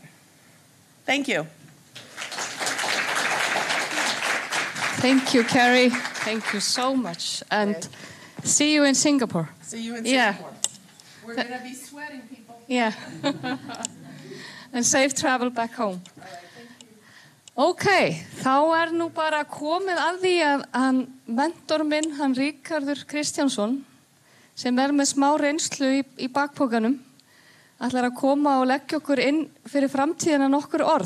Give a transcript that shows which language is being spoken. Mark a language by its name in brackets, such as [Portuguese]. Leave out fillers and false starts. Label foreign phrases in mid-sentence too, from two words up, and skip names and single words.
[English] Thank you. Thank you, Carrie. Thank you so much. And see you in Singapore. See you in Singapore. We're going to be sweating, people. Yeah. And safe travel back home. [Icelandic] Ok, þá nú bara komið að því að mentor minn, hann Ríkharður Kristjánsson, sem með smá reynslu í bakpokanum, ætlar að koma og leggja okkur inn fyrir framtíðina nokkur orð.